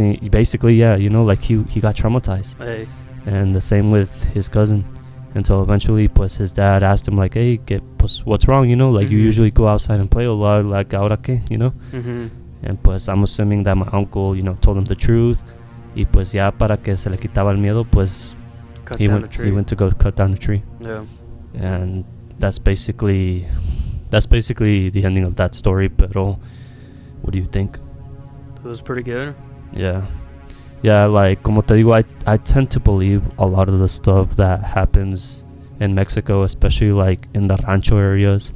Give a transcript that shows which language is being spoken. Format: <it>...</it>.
<en>basically, yeah, you know, like, he got traumatized. Hey. And the same with his cousin. until eventually pues his dad asked him like, hey, pues what's wrong, you know, like you Mhm. usually go outside and play a lot, like</en> <es>ahora que,</es> <en>you know. Mhm. And pues I'm assuming that my uncle, you know, told him the truth.</en> <es>Y pues ya para que se le quitaba el miedo, pues</es> <en>Cut he down went the tree. he went to go cut down the tree. Yeah. And that's basically the ending of that story. Pero what do you think? It was pretty good. Yeah, like</en> <es>como te digo,</es> <en>I tend to believe a lot of the stuff that happens in Mexico, especially like in the rancho areas,</en>